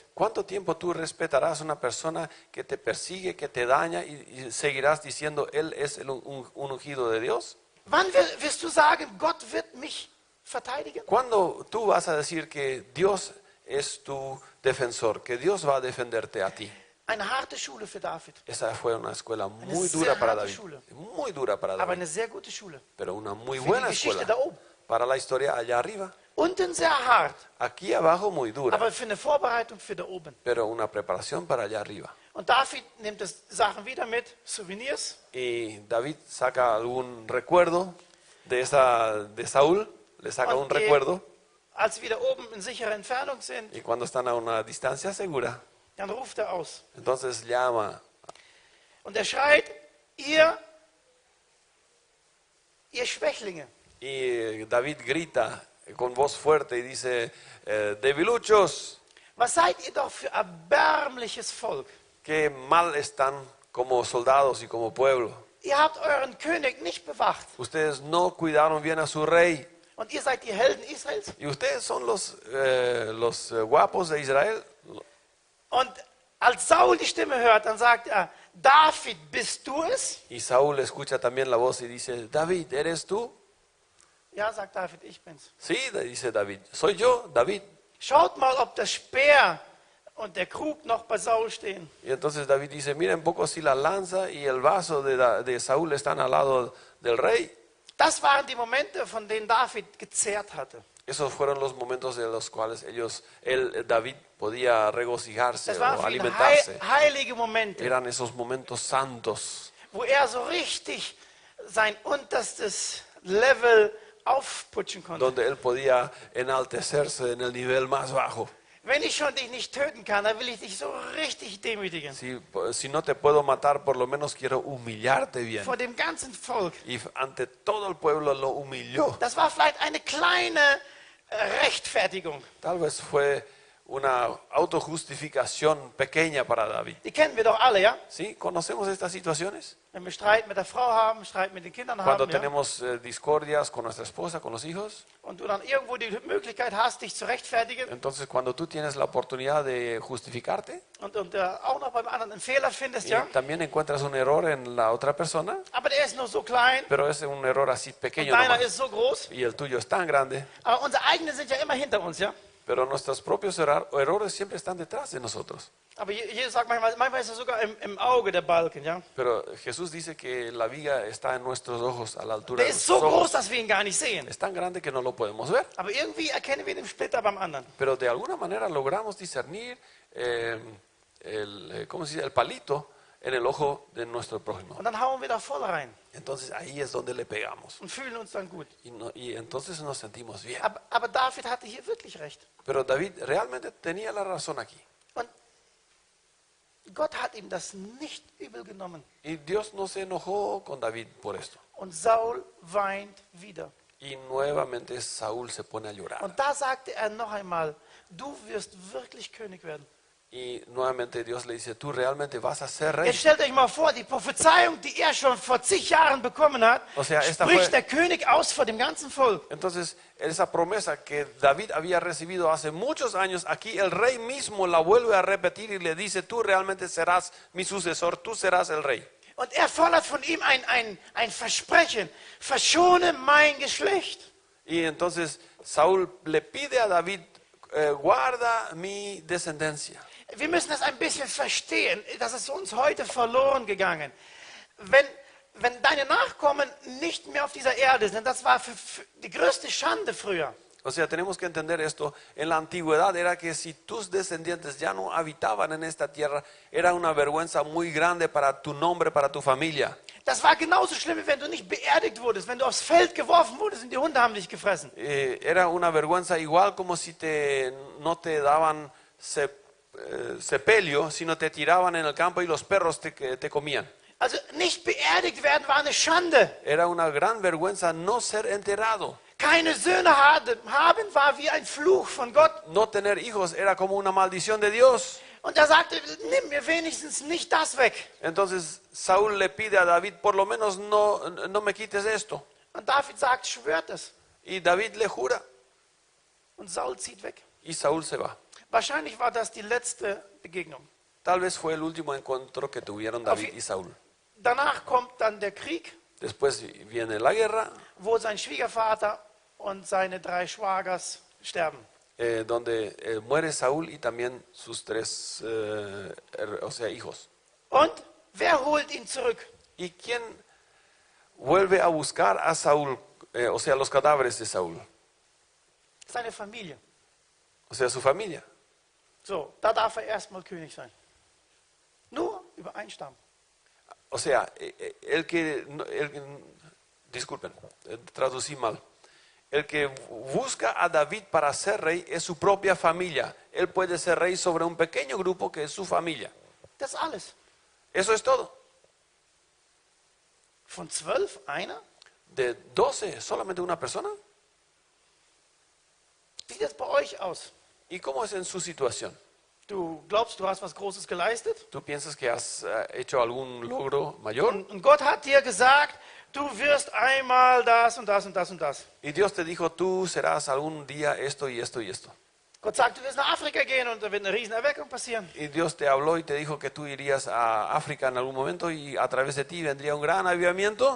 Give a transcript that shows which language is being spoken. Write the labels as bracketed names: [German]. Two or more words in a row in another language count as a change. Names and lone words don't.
[Spanish] ¿Cuánto tiempo tú respetarás a una persona que te persigue, que te daña y seguirás diciendo, él es un ungido de Dios? [German] Wann wirst du sagen, Gott wird mich verteidigen? [Spanish] ¿Cuándo tú vas a decir que Dios es tu defensor, que Dios va a defenderte a ti? [German] Eine harte Schule für David, [Spanish] Esa fue una escuela muy [German] sehr [Spanish] dura para [German] harte David, Schule. [Spanish] muy dura para [German] aber David, eine sehr gute Schule. [Spanish] pero una muy [German] Für [Spanish] buena [German] die Geschichte da [Spanish] escuela [German] oben. [Spanish] para la historia allá arriba. [German] Unten sehr hart, [Spanish] Aquí abajo muy dura, [German] aber für eine Vorbereitung für da oben. [Spanish] pero una preparación para allá arriba. [German] Und David nimmt das Sachen wieder mit, Souvenirs. [Spanish] Y David saca algún recuerdo de Saúl, le saca un [German] Und [Spanish] recuerdo, [German] als sie wieder oben in sicherer Entfernung sind, [Spanish] y cuando están a una distancia segura, [German] dann ruft er aus. [Spanish] entonces llama [German] Und er schreit, ihr Schwächlinge, [Spanish] y David grita con voz fuerte y dice, debiluchos, [German] was seid ihr doch für erbärmliches Volk? [Spanish] qué mal están como soldados y como pueblo. [German] Ihr habt euren König nicht bewacht. [Spanish] Ustedes no cuidaron bien a su rey. [German] Und ihr seid die Helden Israels. [Spanish] Y ustedes son los guapos de Israel. [German] Und als Saul die Stimme hört, dann sagt er, David, bist du es? [Spanish] Y Saúl escucha también la voz y dice, David, ¿eres tú? [German] Ja, sagt David, ich bin's. [Spanish] Sí, dice David, soy yo, David. [German] Schaut mal, ob der Speer und der Krug noch bei Saul stehen. [Spanish] Y entonces David dice, mira un poco si la lanza y el vaso de Saúl están al lado del rey. [German] Das waren die Momente, von denen David gezehrt hatte. [Spanish] Esos fueron los momentos de los cuales David podía regocijarse [German] Das [Spanish] o [German] waren für ihn [Spanish] alimentarse. [German] heilige Momente, [Spanish] Eran esos momentos santos, [German] wo er so richtig sein unterstes Level aufputschen konnte. [Spanish] donde él podía enaltecerse en el nivel más bajo. [German] Wenn ich schon dich nicht töten kann, dann will ich dich so richtig demütigen. [Spanish] Si no te puedo matar, por lo menos quiero humillarte bien. [German] Vor dem ganzen Volk. [Spanish] Y ante todo el pueblo lo humilló. [German] Das war vielleicht eine kleine Rechtfertigung. [Spanish] Tal vez fue una autojustificación pequeña para David. [German] Die kennen wir doch alle, ja? [Spanish] ¿Sí? ¿Conocemos estas situaciones? [German] Wenn wir Streit mit der Frau haben, Streit mit den Kindern [Spanish] Cuando [German] haben, ja? [Spanish] tenemos discordias con nuestra esposa, con los hijos. [German] Und du dann irgendwo die Möglichkeit hast, dich zu rechtfertigen [Spanish] Entonces, cuando tú tienes la oportunidad de justificarte [German] und auch noch beim anderen einen Fehler findest, [Spanish] y [German] ja? [Spanish] también encuentras un error en la otra persona, [German] Aber der ist nur so klein [Spanish] pero es un error así [German] und [Spanish] pequeño [German] deiner [Spanish] nomás, [German] ist so groß. [Spanish] y el tuyo es tan grande, [German] Aber unsere eigenen sind ja immer hinter uns, ja? [Spanish] pero nuestros propios errores siempre están detrás de nosotros. [German] Aber Jesus sagt manchmal ist er sogar im Auge der Balken, ja? [Spanish] Pero Jesús dice que la viga está en nuestros ojos, a la altura [German] Der [Spanish] de [German] ist so [Spanish] nuestros [German] groß, [Spanish] ojos. [German] dass wir ihn gar nicht sehen. [Spanish] Es tan grande que no lo podemos ver. [German] Aber irgendwie erkennen wir den Splitter beim anderen. [Spanish] Pero de alguna manera logramos discernir ¿cómo se dice? El palito en el ojo de nuestro prójimo. [German] Und dann hauen wir da voll rein [Spanish] Entonces ahí es donde le pegamos. [German] und fühlen uns dann gut. [Spanish] Y entonces nos sentimos bien. [German] Aber David hatte hier wirklich recht. [Spanish] Pero David realmente tenía la razón aquí. [German] Und Gott hat ihm das nicht übel genommen. [Spanish] Y Dios no se enojó con David por esto. [German] Und Saul weint wieder. [Spanish] Y nuevamente Saúl se pone a llorar. [German] Und da sagte er noch einmal, du wirst wirklich König werden. [Spanish] Y nuevamente Dios le dice, tú realmente vas a ser rey. [German] Jetzt stellt euch mal vor, die Prophezeiung, die er schon vor zig Jahren bekommen hat, [Spanish] O sea, esta [German] spricht [Spanish] fue- [German] der König aus vor dem ganzen Volk. [Spanish] Entonces, esa promesa que David había recibido hace muchos años, aquí el rey mismo la vuelve a repetir y le dice, tú realmente serás mi sucesor, tú serás el rey. [German] Und er fordert von ihm ein Versprechen, verschone mein Geschlecht. [Spanish] Y entonces Saúl le pide a David, guarda mi descendencia. [German] Wir müssen das ein bisschen verstehen, das ist uns heute verloren gegangen. Wenn deine Nachkommen nicht mehr auf dieser Erde sind, das war für die größte Schande früher. [Spanish] O sea, tenemos que entender esto. En la antigüedad era que si tus descendientes ya no habitaban en esta tierra, era una vergüenza muy grande para tu nombre, para tu familia. [German] Das war genauso schlimm, wie wenn du nicht beerdigt wurdest, wenn du aufs Feld geworfen wurdest und die Hunde haben dich gefressen. [Spanish] Era una vergüenza igual como si no te daban sepelio, sino te tiraban en el campo y los perros te comían. [German] Also nicht beerdigt werden war eine Schande. [Spanish] Era una gran vergüenza no ser enterrado. [German] Keine Söhne haben war wie ein Fluch von Gott. [Spanish] No tener hijos era como una maldición de Dios. [German] Und er sagte, nimm mir wenigstens nicht das weg. [Spanish] Entonces Saúl le pide a David, por lo menos no me quites esto. [German] Und David sagt, schwört es. [Spanish] Y David le jura [German] Und Saul zieht weg. [Spanish] y Saúl se va. [German] Wahrscheinlich war das die letzte Begegnung. [Spanish] Tal vez fue el último encuentro que tuvieron David y Saúl. [German] Danach kommt dann der Krieg, [Spanish] Después viene la guerra, [German] wo sein Schwiegervater und seine 3 Schwagers sterben. [Spanish] donde muere Saúl y también sus 3 hijos. [German] Und wer holt ihn zurück? [Spanish] ¿Y quién vuelve a buscar a Saúl, los cadáveres de Saúl? [German] Seine Familie. [Spanish] O sea, su familia. [German] So, da darf er erstmal König sein. Nur über einen Stamm. [Spanish] O sea, disculpen, traducí mal. El que busca a David para ser rey es su propia familia. Él puede ser rey sobre un pequeño grupo que es su familia. Das ist alles. Eso es todo. [German] Von 12 einer? [Spanish] De 12, solamente una persona. [German] Wie sieht das bei euch aus? [Spanish] ¿Y cómo es en su situación? [German] Du glaubst, du hast was Großes geleistet? [Spanish] ¿Tú piensas que has hecho algún logro mayor? [German] Und Gott hat dir gesagt, du wirst einmal das und das und das und das. [Spanish] Y Dios te dijo, tú serás algún día esto y esto y esto. [German] Gott sagt, du wirst nach Afrika gehen und da wird eine Riesenerweckung passieren. [Spanish] Y Dios te habló y te dijo que tú irías a África en algún momento y a través de ti vendría un gran avivamiento.